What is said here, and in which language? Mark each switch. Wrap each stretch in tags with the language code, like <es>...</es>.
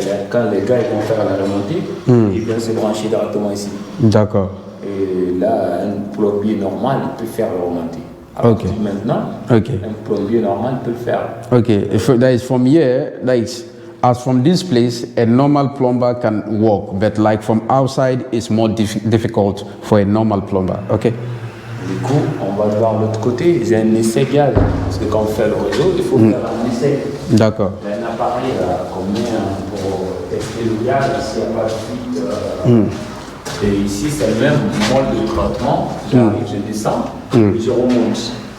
<fr>Quand les gars ils vont faire la remontée, ils viennent se brancher directement ici. D'accord. Et là, un plombier normal peut faire la remontée. Alors que maintenant, un plombier normal peut le faire.</fr> <en>Okay, that is from here, as from this place, a normal plumber can work, but like from outside, it's more difficult for a normal plumber. Okay.</en> <fr>Du coup, on va voir l'autre côté. J'ai un essai gaz. Parce que quand on fait le réseau, il faut faire un essai. D'accord. Il y a un appareil qu'on met pour tester le gaz, s'il n'y a pas de fuite. Et ici, c'est le même mode de traitement. J'arrive, je descends, et je remonte.</fr>